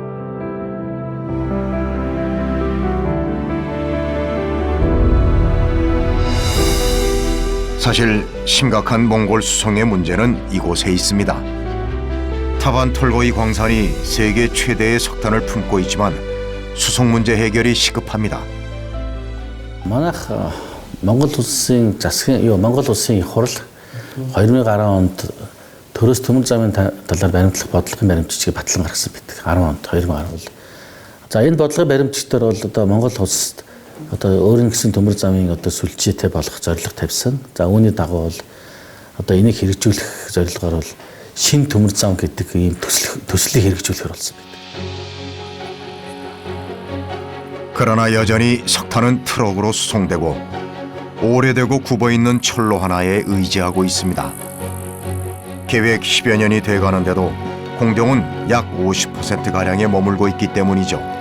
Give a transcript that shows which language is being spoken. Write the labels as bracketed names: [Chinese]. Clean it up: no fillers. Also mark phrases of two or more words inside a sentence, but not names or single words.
[Korean] 사실 심각한 몽골 수송의 문제는 이곳에 있습니다. 타반 톨고이 광산이 세계 최대의 석탄을 품고 있지만 수송 문제 해결이 시급합니다. [Mongolian] Манайх Монгол улсын засгийн Монгол улсын их хурл 2010 онд төрөөс төмөр замын талаар баримтлах бодлогын баримтчгийг батлан гаргасан байдаг. 10 онд 2010 бол. За энэ бодлогын баримтчдаар бол одоо Монгол улсад одоо өөрийн гэсэн төмөр замын одоо сүлжээтэй болох зорилго тавьсан. За үүний дагуу бол одоо энийг хэрэгжүүлэх зорилгоор бол шин төмөр зам гэдэг ийм төслийг хэрэгжүүлэхээр болсон байдаг. [Korean] 그러나 여전히 석탄은 트럭으로 수송되고 오래되고 굽어있는 철로 하나에 의지하고 있습니다. 계획 10여 년이 돼가는데도 공정은 약 50%가량에 머물고 있기 때문이죠.